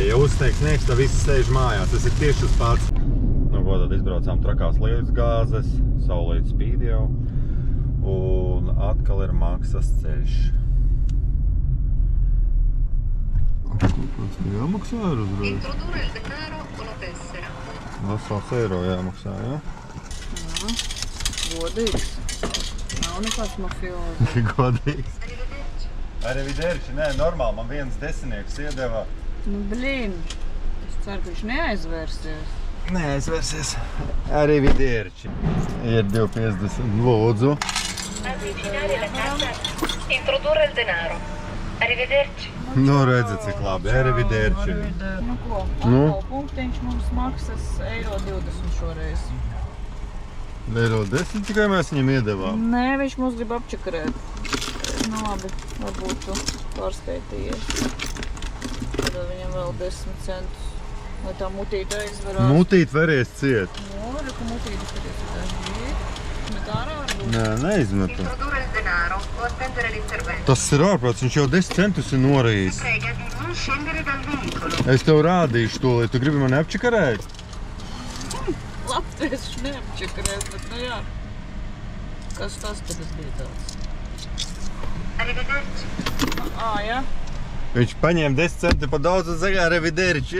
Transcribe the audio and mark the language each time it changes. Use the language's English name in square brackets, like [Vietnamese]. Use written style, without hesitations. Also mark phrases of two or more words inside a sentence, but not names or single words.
[Latvian] Ja uzsniegs sniegs, tad visi sēž mājās. Tas ir tieši tas pats. Nu, ko tad izbraucām trakās lietas gāzes, saulīt spīd jau. Un atkal ir maksas ceļš. Kāds tu jāmaksā ir uzreiz? [Italian] Introdurre il denaro o la tessera. [Latvian] Vesels eiro jāmaksā, jā? Jā, godīgs. Nav nekāds mafiozi. Godīgs. Arrivederci, nē, normāli, man viens desmitnieks iedeva. Nu, blīn, es ceru, ka viņš neaizvērsies. Neaizvērsies. Arrivederci. Ir 2,50. Lūdzu. [Italian] Avvicinare la carta. Introdurre il denaro. [Latvian] Arrivederci. Nu, redzi, cik labi. Arrivederci. Nu, ko? Nu? Atkal punktiņš mums maksas €20 šoreiz. €10 tikai mēs viņam iedevām. Nē, viņš mums grib apčakarēt. Nu, labi, varbūt tu pārskaitījies. Tad viņam vēl 10 centus, lai tā mutīte aizvarās. Mutīt veries ciet. Nu, ka mutīte skaties, ka tā ir. Bet ārā varbūt. Nē, neizmetu. [Italian] Introdurre il denaro o attendere l'intervento. [Latvian] Tas ir ārprāts, viņš jau 10 centus ir norījis. [Italian] Prega di non scendere dal veicolo. [Latvian] Es tev rādīšu to, lai tu gribi mani apčakarēt. Latvieši neapčakarēs, bet nu jā. Kas tas tad bija tāds? Arrivederci. Jā. Viņš paņēma 10 centi pa daudz un saka, arrivederci.